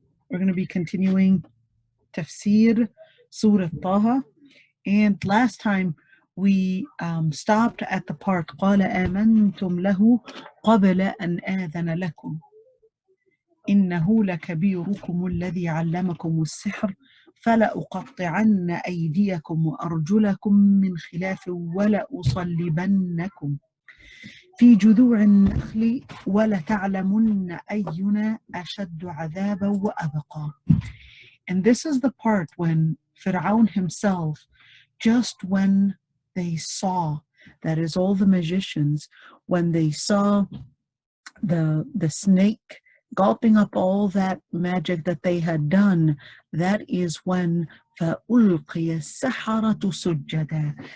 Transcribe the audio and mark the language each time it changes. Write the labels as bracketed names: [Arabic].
[English] We're going to be continuing Tafseer Surah Taha. And last time we stopped at the part [Arabic] قال آمنتم له قبل أن آذن لكم إنه لكبيركم الذي علمكم السحر فلأقطعن أيديكم وأرجلكم من خلاف ولأصلبنكم في جذوع النخل ولتعلمن أينا أشد عذابا وأبقى. [English] And this is the part when Fir'aun himself, just when they saw, that is all the magicians, when they saw the snake gulping up all that magic that they had done, that is when [Arabic] فَأُلْقِيَ السَّحَرَةُ سُجَّدًا.